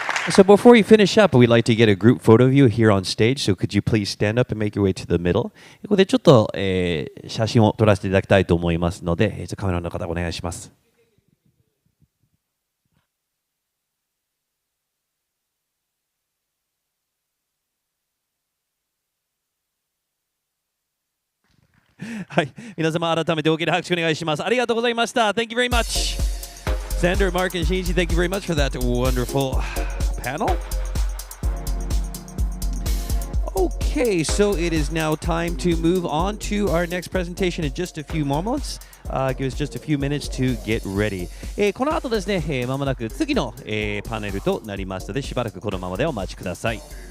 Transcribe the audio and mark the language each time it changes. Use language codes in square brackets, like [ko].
[en] So before we finish up, we'd like to get a group photo of you here on stage. So could you please stand up and make your way to the middle? [ja] ここでちょっと、写真を撮らせていただきたいと思いますので、カメラの方お願いします。はい、皆様改めて大きな拍手お願いします。ありがとうございました。 [en] Thank you very much. Sander, Mark, and Shinichi, thank you very much for that wonderful panel. Okay, so it is now time to move on to our next presentation in just a few moments. Give us just a few minutes to get ready. [ja] この後ですね、まもなく次の、パネルとなりますので、しばらくこのままでお待ちください。